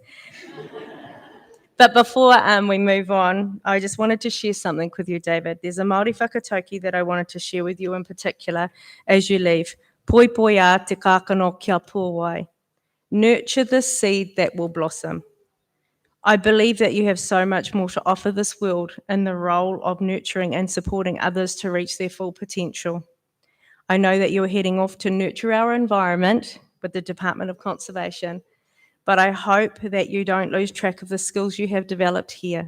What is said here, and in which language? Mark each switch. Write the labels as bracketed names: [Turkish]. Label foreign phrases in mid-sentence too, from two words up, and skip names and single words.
[English] But before we move on, I just wanted to share something with you, David. There's a Māori whakatauki that I wanted to share with you in particular as you leave. [Māori] Poi poi a te kākano kia pōwai. [English] Nurture the seed that will blossom. I believe that you have so much more to offer this world in the role of nurturing and supporting others to reach their full potential. I know that you're heading off to nurture our environment with the Department of Conservation, but I hope that you don't lose track of the skills you have developed here.